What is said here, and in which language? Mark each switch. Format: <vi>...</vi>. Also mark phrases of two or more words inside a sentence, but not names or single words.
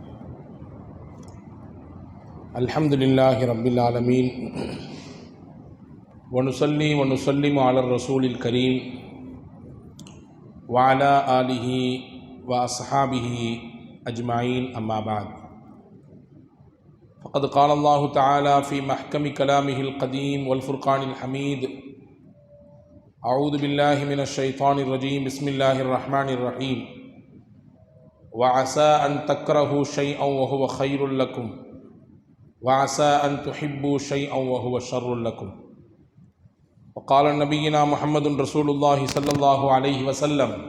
<ar>الحمد لله رب العالمين ونصلي ونسلم على الرسول الكريم وعلى آله وأصحابه أجمعين أما بعد. فقد قال الله تعالى في محكم كلامه القديم والفرقان الحميد. أعوذ بالله من الشيطان الرجيم بسم الله الرحمن الرحيم وعسى أن تكرهوا شيئا وهو خير لكم وعسى أن تحبوا شيئا وهو شر لكم. وقال نبينا محمد رسول الله صلى الله عليه وسلم</ar>